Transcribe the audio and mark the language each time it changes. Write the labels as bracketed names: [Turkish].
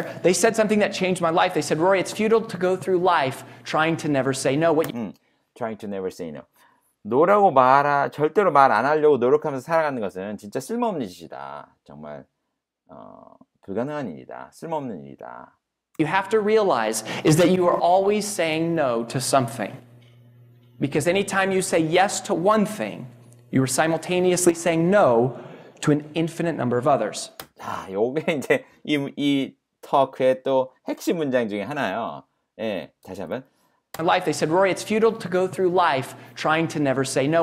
[English] They said something that changed my life. They said, Rory, it's futile to go through life trying to never say no. Trying to never say no. [Korean] no라고 절대로 말 안 하려고 노력하면서 살아가는 것은 진짜 쓸모없는 짓이다. 정말 불가능한 일이다. 쓸모없는 일이다. [English] You have to realize is that you are always saying no to something. Because anytime you say yes to one thing, you are simultaneously saying no to an infinite number of others. [Korean] 자, 요게 이제 이 터크의 또 핵심 문장 중에 하나예요. 예, 다시 한번. [English] In life, they said, Rory, it's futile to go through life trying to never say no.